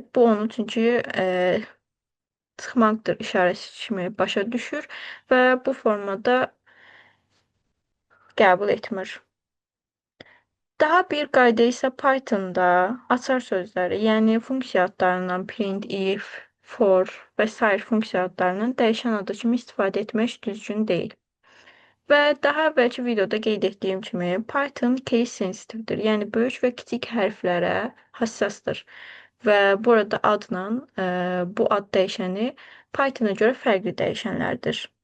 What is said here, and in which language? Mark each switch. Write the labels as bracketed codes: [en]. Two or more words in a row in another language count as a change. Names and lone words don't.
[az] Bu onu çünki çıxmaqdır işarəsi kimi başa düşür və bu formada qəbul etmir. Daha bir qayda isə Pythonda açar sözləri, yəni funksiya adlarından print, if, for və sair funksiya adlarından dəyişən adı kimi istifadə etmək düzgün deyil. Və daha əvvəlki videoda qeyd etdiyim kimi Python [en] case sensitivdir, [az] yəni böyük və kiçik hərflərə həssasdır. Və burada adla bu ad dəyişəni Pythona görə fərqli dəyişənlərdir.